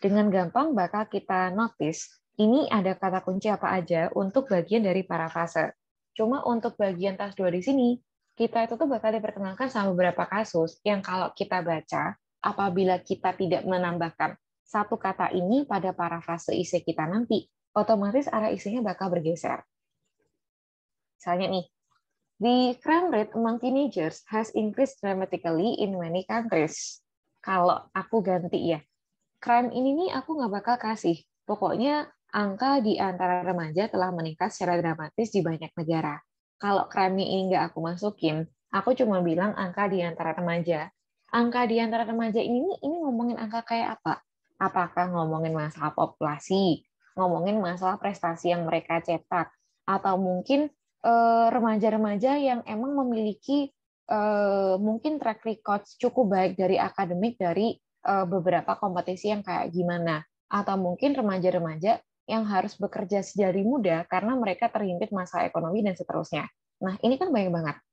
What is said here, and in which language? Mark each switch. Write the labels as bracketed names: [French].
[Indonesian] Dengan gampang bakal kita notice ini ada kata kunci apa aja untuk bagian dari parafrase. Cuma untuk bagian tas 2 di sini, kita itu tuh bakal diperkenalkan sama beberapa kasus yang kalau kita baca, apabila kita tidak menambahkan satu kata ini pada parafrase isi kita nanti, otomatis arah isinya bakal bergeser. Misalnya nih, [English] the crime rate among teenagers has increased dramatically in many countries. [Indonesian] Kalau aku ganti ya, crime ini nih aku nggak bakal kasih. Pokoknya angka di antara remaja telah meningkat secara dramatis di banyak negara. Kalau crime ini nggak aku masukin, aku cuma bilang angka di antara remaja. Angka di antara remaja ini ngomongin angka kayak apa? Apakah ngomongin masalah populasi, ngomongin masalah prestasi yang mereka cetak, atau mungkin remaja-remaja yang emang memiliki mungkin track record cukup baik dari akademik dari beberapa kompetisi yang kayak gimana, atau mungkin remaja-remaja yang harus bekerja sejari muda karena mereka terhimpit masalah ekonomi dan seterusnya. Nah, ini kan banyak banget.